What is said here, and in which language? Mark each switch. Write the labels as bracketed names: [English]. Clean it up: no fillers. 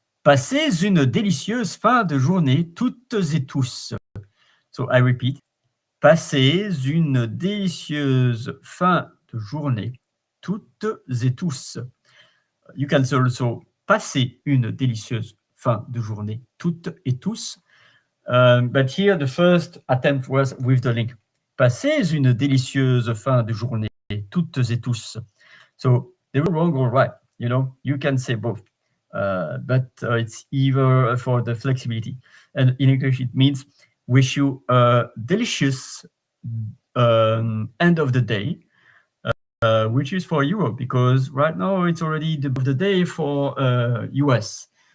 [French] Passez une délicieuse fin de journée toutes et tous. [English] So I repeat. [French] Passez une délicieuse fin de journée toutes et tous. [English] You can also [French] passer une délicieuse fin de journée toutes et tous. [English] But here the first attempt was with the link. [French] Passez une délicieuse fin de journée toutes et tous. [English] So they were wrong or right. You know, you can say both. But it's either for the flexibility. And in English, it means wish you a delicious end of the day, which is for Europe, because right now it's already the end of the day for US.